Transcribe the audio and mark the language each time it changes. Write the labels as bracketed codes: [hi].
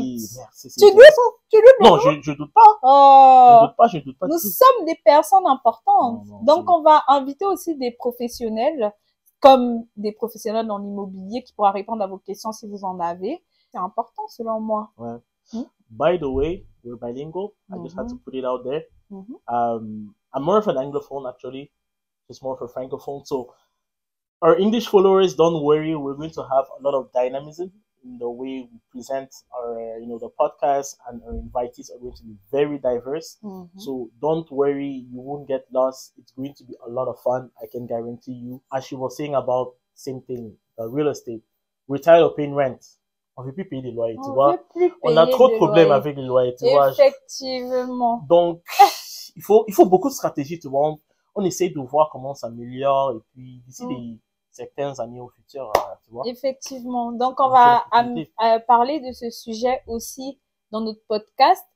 [fr] Tu doutes de non, nous? je doute pas. Je doute pas. Nous sommes des personnes importantes. Donc, on va inviter aussi des professionnels, comme des professionnels dans l'immobilier qui pourra répondre à vos questions si vous en avez. C'est important selon moi. [en] By the way, we're bilingual. I just had to put it out there. I'm more of an Anglophone actually. Just more of a Francophone. So our English followers, don't worry. We're going to have a lot of dynamism in the way we present our, the podcast, and our invitees are going to be very diverse. So don't worry. You won't get lost. It's going to be a lot of fun. I can guarantee you. As she was saying about same thing, real estate. We're tired of paying rent. [fr] On veut plus payer les loyers, tu vois. On a trop de problèmes avec les loyers, tu vois. Effectivement. Donc, il faut beaucoup de stratégies, tu vois. On essaie de voir comment on s'améliore et puis d'ici certaines années au futur, tu vois. Effectivement. Donc, on va parler de ce sujet aussi dans notre podcast.